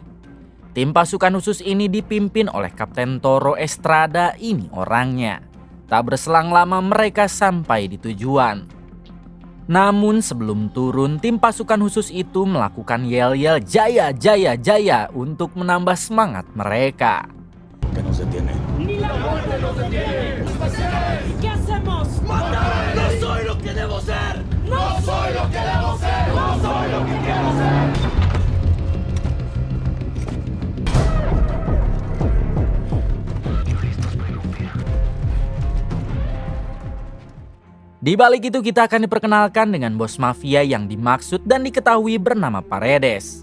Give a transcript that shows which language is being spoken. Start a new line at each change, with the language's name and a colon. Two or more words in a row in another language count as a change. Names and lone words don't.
Indonesian: Tim pasukan khusus ini dipimpin oleh Kapten Toro Estrada, ini orangnya. Tak berselang lama mereka sampai di tujuan. Namun sebelum turun, tim pasukan khusus itu melakukan yel-yel "Jaya, Jaya, Jaya" untuk menambah semangat mereka.
Spanish: Que no se tiene. ¡Ni la muerte nos detiene! ¿Qué hacemos? ¡Matar! ¡No soy lo que debo ser! ¡No soy lo que debo ser! ¡No soy lo que quiero ser!
Indonesian: Di balik itu kita akan diperkenalkan dengan bos mafia yang dimaksud dan diketahui bernama Paredes.